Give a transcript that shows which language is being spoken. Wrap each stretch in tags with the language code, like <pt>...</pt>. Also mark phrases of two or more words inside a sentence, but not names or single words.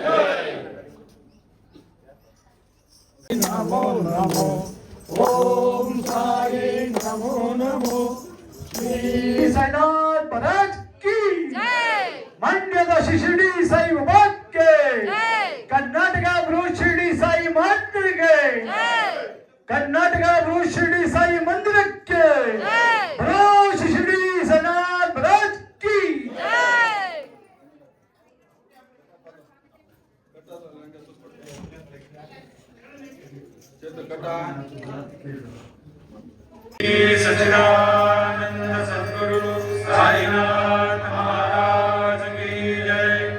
<hi>नमो नमो ओम साई नमो नमो श्री साईनाथ महाराज की</hi> <kn>ಮಂಡ್ಯದ ಶಿರಡಿ ಸಾಯಿ ಬಾಬಾಕ್ಕೆ, ಕರ್ನಾಟಕ ಬೃಹತ್ ಶಿರಡಿ ಸಾಯಿ ಮಾತೃಗೆ, ಕರ್ನಾಟಕ ಬೃಹತ್ ಶಿರಡಿ ಸಾಯಿ ಮಂದಿರಕ್ಕೆ, ಬೃಹತ್ ಶಿರಡಿ ಸಾಯಿನಾಥ್</kn> <hi>महाराज की. सच्चिदानंद सद्गुरु साईनाथ महाराज की जय.</hi>